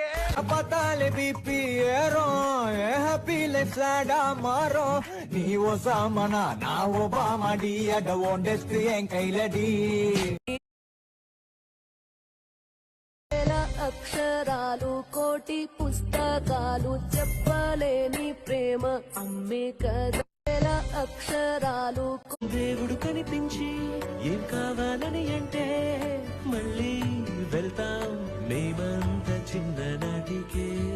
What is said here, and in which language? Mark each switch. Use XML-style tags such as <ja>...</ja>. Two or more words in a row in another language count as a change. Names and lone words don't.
<ta>பார்த்தாலே பிபி ஏறும்</ta> <en>happy life</en> <ta>ஸ்லாடா மாறும் நீ ஓ சாமனா நான் ஒபாமாடி அட ஓன் டெஸ்ட் என் கையிலடி</ta> <te>అక్షరాలు కోటి పుస్తకాలు చెప్పలేని ప్రేమ అమ్మే కదా అక్షరాలు దేవుడు కనిపించి ఏం కావాలని అంటే మళ్ళీ వెళ్తాం మేమంత చిన్ననాటికే</te>